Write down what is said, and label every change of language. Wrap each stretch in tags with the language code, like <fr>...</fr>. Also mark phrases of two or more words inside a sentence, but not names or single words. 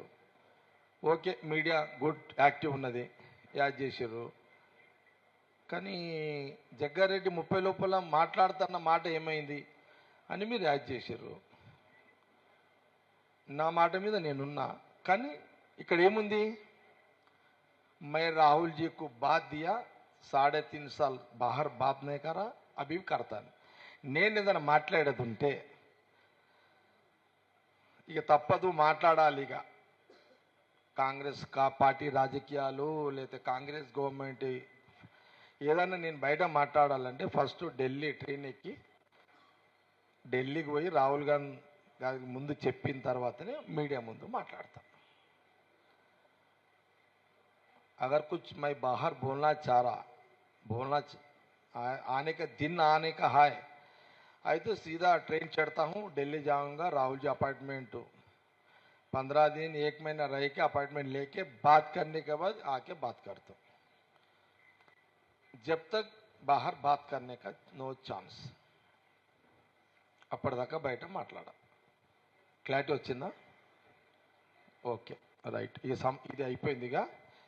<te>ఓకే, మీడియా</te> <en>good active</en> <te>ఉన్నది, యాడ్ చేసారు. కానీ జగ్గారెడ్డి 30 లోపల మాట్లాడుతున్న మాట ఏమైంది అని మీరు యాడ్ చేసారు. నా మాట మీద నేనున్నా, కానీ ఇక్కడ ఏముంది,</te> <hi>मैं राहुल जी को बात दिया 3.5 साल बाहर बात नहीं करा, अभी करता.</hi> <te>నేను ఏదైనా మాట్లాడేది ఉంటే ఇక తప్పదు, మాట్లాడాలి. ఇక కాంగ్రెస్ పార్టీ రాజకీయాలు లేకపోతే కాంగ్రెస్ గవర్నమెంట్ ఏదైనా నేను బయట మాట్లాడాలంటే ఫస్ట్ ఢిల్లీ ట్రైన్ ఎక్కి ఢిల్లీకి పోయి రాహుల్ గాంధీ ముందు చెప్పిన తర్వాతనే మీడియా ముందు మాట్లాడతాను.</te> <hi>अगर कुछ मैं बाहर बोलना चाह रहा, आने का दिन आने का है, आई तो सीधा ट्रेन चढ़ता हूँ, दिल्ली जाऊँगा, राहुल जी अपार्टमेंट 15 दिन 1 महीना रह के अपार्टमेंट लेके बात करने के बाद आके बात करता हूँ. जब तक बाहर बात करने का</hi> <en>no chance.</en> <te>అప్పటిదాకా బయట మాట్లాడా. క్లారిటీ వచ్చిందా?</te> <en>okay right.</en> <te>ఇది అయిపోయిందిగా.</te>